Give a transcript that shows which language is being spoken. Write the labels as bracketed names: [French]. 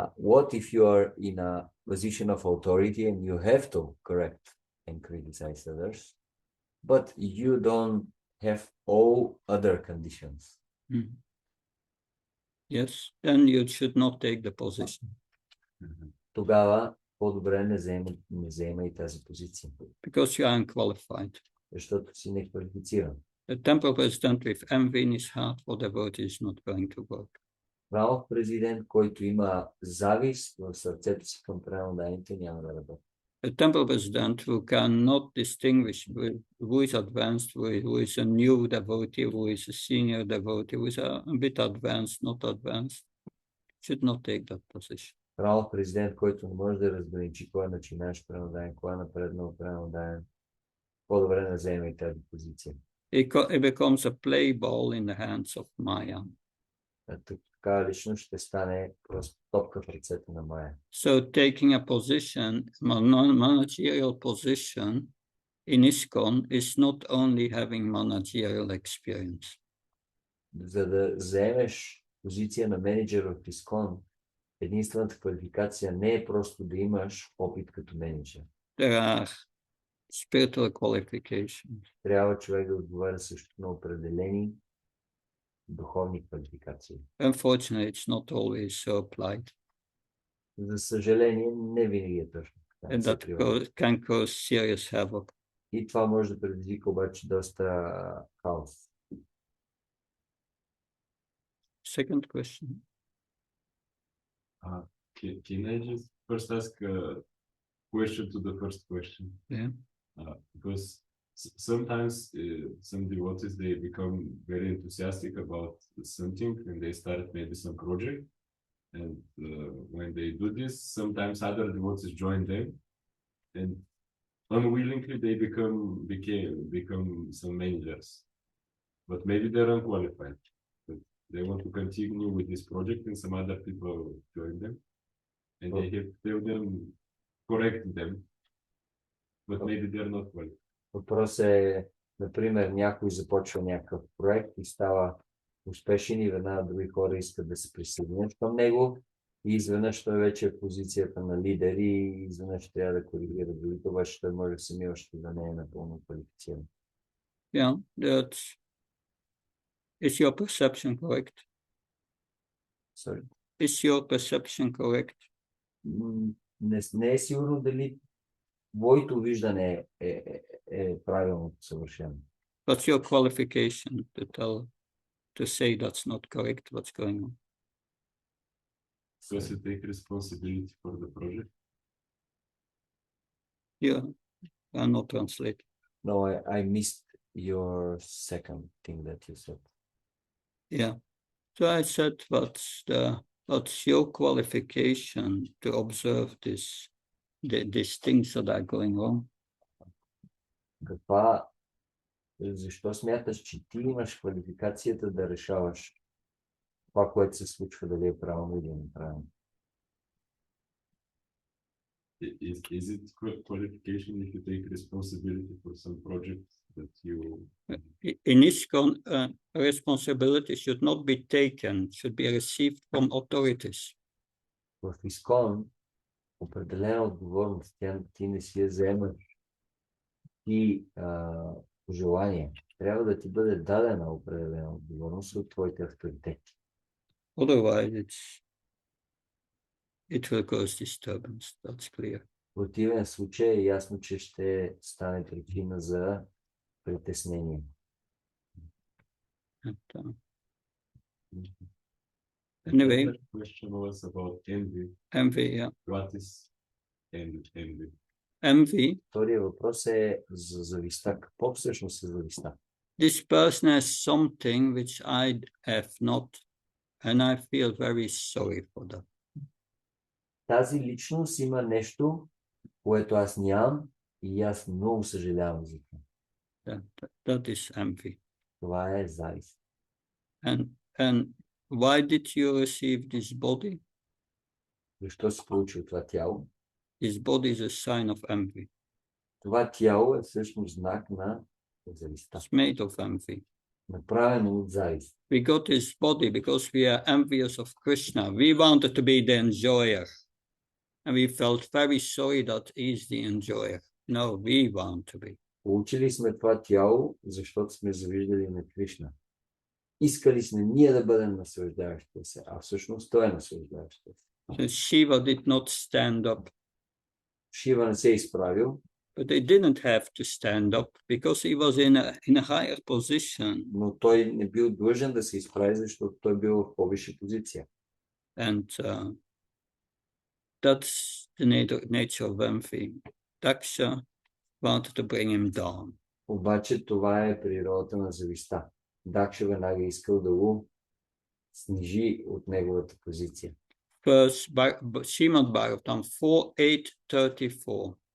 [English] What if you are in a position of authority and you have to correct and criticize others, but you don't have all other conditions? Yes, then you should not take the position. [Bulgarian] Тогава по-добре не заема и тази позиция. [English] Because you are unqualified. [Bulgarian] Защото си неквалифициран. [English] The temple president with envy in his heart for devotee is not going to work. [Bulgarian] Храмов президент, който има завист в сърцето си към преданодайните, няма да работи. [English] A temple president who cannot distinguish who is advanced, who is a new devotee, who is a senior devotee, who is a bit advanced, not advanced, should not take that position. [Bulgarian] Храмов президент, който не може да разграничи кой е начинащ преданодайен, кой е напреднал преданодайен, по-добре не заеме и тази позиция. [English] It becomes a play ball in the hands of Maya. [Bulgarian] Така лично ще стане просто топка в ръцете на Майя. [English] So taking a position, managerial position in ISKCON is not only having managerial experience. [Bulgarian] За да заемеш позиция на менеджер в ISKCON, единствената квалификация не е просто да имаш опит като менеджер. [English] There are spiritual qualifications. [Bulgarian] Трябва човек да отговаря също на определени духовни квалификации. [English] Unfortunately, it's not always so applied. [Bulgarian] За съжаление, не винаги е точно така. [English] And that can cause serious havoc. [Bulgarian] И това може да предизвика обаче доста хаос. [English] Second question. Can I just first ask a question to the first question? Yeah. Because sometimes some devotees, they become very enthusiastic about something and they start maybe some project. And when they do this, sometimes other devotees join them, and unwillingly they become some managers. But maybe they're unqualified. But they want to continue with this project, and some other people join them, and they have to tell them, correct them, but maybe they're not qualified. [Bulgarian] Въпрос е, например, някой започва някакъв проект и става успешен и веднага други хора искат да се присъединят към него и изведнъж той вече е в позицията на лидер и изведнъж трябва да коригира другите, обаче той може сами още да не е напълно квалифициран. [English] Yeah, is your perception correct? Sorry. Is your perception correct? [Bulgarian] Не е сигурно дали твоето виждане е правилното съвършено. [English] What's your qualification to say that's not correct, what's going on? Does it take responsibility for the project? Yeah, I'm not translating. No, I missed your second thing that you said. Yeah, so I said what's your qualification to observe this these things that are going wrong? [Bulgarian] Защо смяташ, че ти имаш квалификацията да решаваш това, което се случва, дали е правилно или неправилно? [English] Is it qualification if you take responsibility for some project that you... In ISKCON, responsibility should not be taken, should be received from authorities. [Bulgarian] В ИСКОН определена отговорност, ти не си я вземаш и желание. Трябва да ти бъде дадена определена отговорност от твоите авторитети. [English] Otherwise, it will cause disturbance, that's clear. [Bulgarian] В противен случай е ясно, че ще стане причина за притеснение. [English] Anyway, The question was about envy. envy, yeah. What is envy? Envy. [Bulgarian] Втория въпрос е за завистта. Какво всъщност е завистта? [English] This person has something which I have not, and I feel very sorry for that. [Bulgarian] Тази личност има нещо, което аз нямам и аз много съжалявам за това. [English] That is envy. [Bulgarian] Това е завист. [English] And why did you receive this body? [Bulgarian] Защо си получил това тяло? [English] This body is a sign of envy. [Bulgarian] Това тяло е всъщност знак на завистта. [English] It's made of envy. [Bulgarian] Направено от завист. [English] We got this body because we are envious of Krishna. We wanted to be the enjoyer. And we felt very sorry that he's the enjoyer. No, we want to be. [Bulgarian] Получили сме това тяло, защото сме завиждали на Кришна. Искали сме ние да бъдем наслаждаващите се, а всъщност той е наслаждаващите се. [English] So Shiva did not stand up. [Bulgarian] Шива не се е изправил. [English] But they didn't have to stand up because he was in a higher position. [Bulgarian] Но той не бил длъжен да се изправи, защото той бил в по-висша позиция. [English] And that's the nature of envy. Daksha wanted to bring him down. [Bulgarian] Обаче това е природата на завистта. Дакша веднага искал да го снижи от неговата позиция. [English] First, Шримад Бхагаватам 4:8-34.